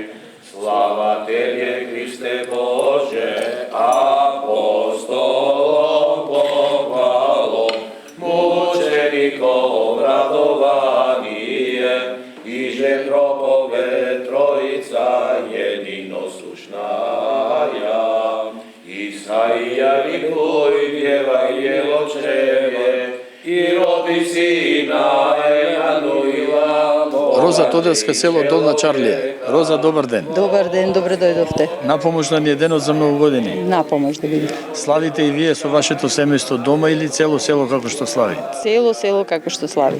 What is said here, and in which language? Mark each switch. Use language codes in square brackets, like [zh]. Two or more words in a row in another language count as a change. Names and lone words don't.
[cu] Слава Тебе, Христе Боже, апостолом похвало, мучеником радование, и же проповед Троица единосушная. Исаия ликуй, певай его чреве, и роди сина Емануила. [mk] Роза Тодевска, село Долна Чарлија. Роза, добар ден. Добар ден, добре дојдовте. Напомошна ни е денот за многу години. На помош да биде. Славите и вие со вашето семејство дома или цело село како што слави? Цело село како што слави.